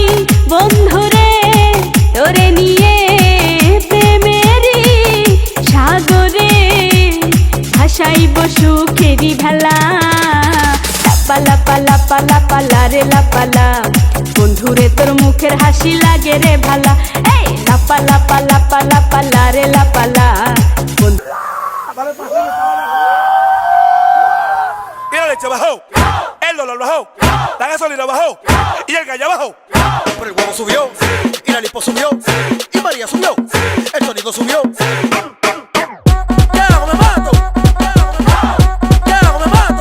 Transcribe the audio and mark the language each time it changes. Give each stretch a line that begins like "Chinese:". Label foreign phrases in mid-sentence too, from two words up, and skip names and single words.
Bangla: বন্ধুরে তোরে নিয়ে প্রেমেরই সাগরে ভাসাইব সুখেরি ভেলা। লাপালা পালা পালা পালা রে লাপালা বন্ধুরে তোর মুখের হাসি লাগে রে ভালা। লাপালা পালা পালা পালা রে লাপালা বন্ধু।
Spanish: Y la leche bajó, el dólar bajó, la gasolina bajó y el gallo bajó. Pero el huevo subió, y la lipo subió, y María subió, el sonido subió. ¿Qué hago? Me mato. ¿Qué hago? Me mato.